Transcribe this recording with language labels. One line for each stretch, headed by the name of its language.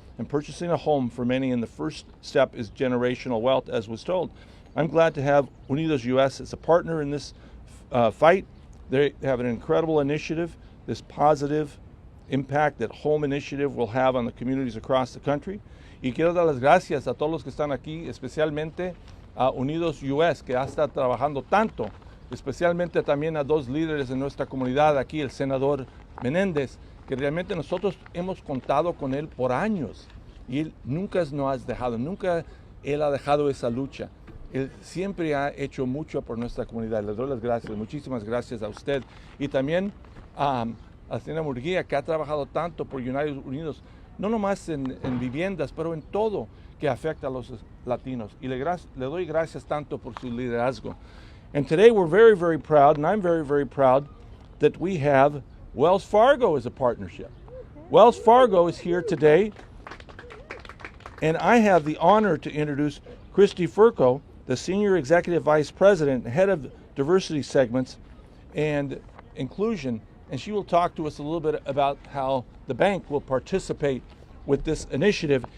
English: And purchasing a home for many in the first step is generational wealth, as was told. I'm glad to have UnidosUS as a partner in this fight. They have an incredible initiative, this positive impact that Home Initiative will have on the communities across the country.
Spanish: Y quiero dar las gracias a todos los que están aquí, especialmente a UnidosUS, que ha estado trabajando tanto, especialmente también a dos líderes de nuestra comunidad aquí, el senador Menendez, que realmente nosotros hemos contado con él por años y él nunca nos ha dejado, nunca él ha dejado esa lucha. Él siempre ha hecho mucho por nuestra comunidad. Le doy las gracias, muchísimas gracias a usted. Y también a la señora Murguía, que ha trabajado tanto por Unidos, no nomás en viviendas, pero en todo que afecta a los latinos. Y le doy gracias tanto por su liderazgo.
English: And today we're very, very proud, and I'm very, very proud that we have Wells Fargo as a partnership. Wells Fargo is here today, and I have the honor to introduce Christy Furco, the Senior Executive Vice President, Head of Diversity Segments and Inclusion, and she will talk to us a little bit about how the bank will participate with this initiative.